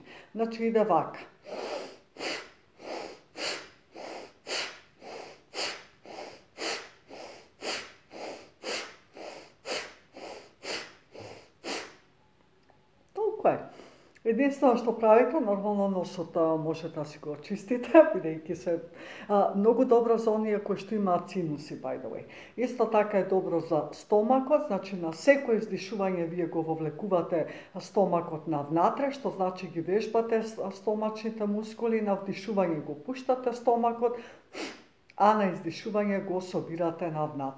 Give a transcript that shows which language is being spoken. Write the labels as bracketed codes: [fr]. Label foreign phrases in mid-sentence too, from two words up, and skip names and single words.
[mk] Значи иде вака. Толку е. Единствено што правите, нормално носот можете да си го очистите, бидејќи се многу добро за оние кои што имаат синуси, [en] by the way. [mk] Исто така е добро за стомакот, значи на секој издишување вие го вовлекувате стомакот навнатре, што значи ги вежбате стомачните мускули, на вдишување го пуштате стомакот, а на издишување го собирате навнатре.